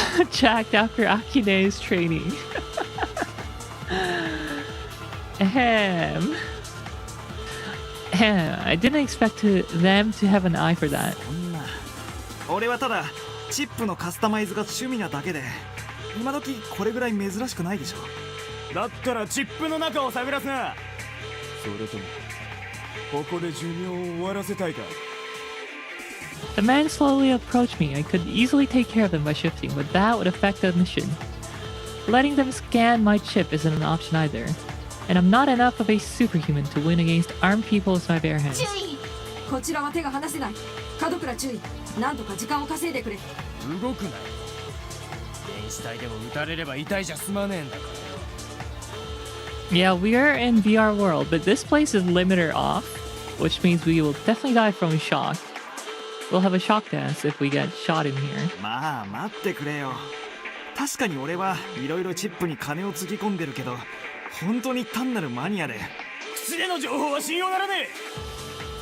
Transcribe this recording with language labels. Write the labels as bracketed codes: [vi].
[en] Jacked after Akine's training. Ahem. I didn't expect them to have an eye for that. [ja] 俺はただチップのカスタマイズが趣味なだけで、今時これぐらい珍しくないでしょ。だったらチップの中を探らすな。それともここで寿命を終わらせたいか。 [en] The man slowly approached me. I could easily take care of them by shifting, but that would affect the mission. Letting them scan my chip isn't an option either. And I'm not enough of a superhuman to win against armed people with my bare hands. [ja] こちらは手が離せない。門倉注意。なんとか時間を稼いでくれ。動くなよ。電子体でも撃たれれば痛いじゃ済まねえんだからよ。 [en] Yeah, we are in VR world, but this place is limiter off, which means we will definitely die from shock. We'll have a shock dance if we get shot in here. [ja] まあ待ってくれよ。確かに俺はいろいろチップに金をつぎ込んでるけど、本当に単なるマニアで。口での情報は信用ならねえ。